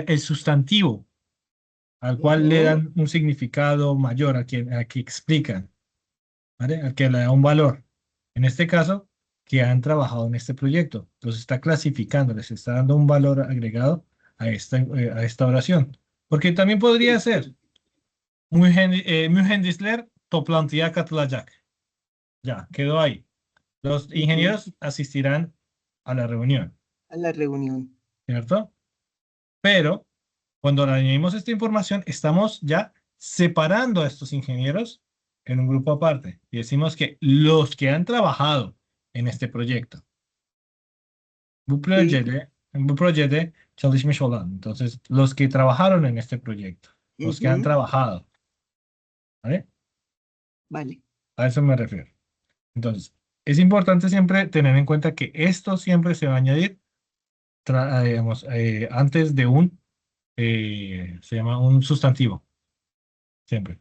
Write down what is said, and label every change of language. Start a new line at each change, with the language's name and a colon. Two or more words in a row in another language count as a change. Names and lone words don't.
Spanish: El sustantivo al cual le Ujú. dan un significado mayor, a que explican, ¿vale? Al que le da un valor. En este caso, que han trabajado en este proyecto. Los está clasificando, les está dando un valor agregado a esta oración. Porque también podría Sí,
Turkish: ser mühendisler toplantıya katılacak.
Spanish: Ya, quedó ahí. Los ujú. ingenieros asistirán a la reunión, A la reunión. ¿cierto? Pero cuando le añadimos esta información, estamos ya separando a estos ingenieros en un grupo aparte y decimos que los que han trabajado en este proyecto, Sí.
Turkish: bu projede çalışmış olan,
Spanish: entonces los que trabajaron en este proyecto, los que han Ujú. trabajado, ¿vale? Vale. A eso me refiero. Entonces, es importante siempre tener en cuenta que esto siempre se va a añadir, digamos, antes de se llama un sustantivo, siempre.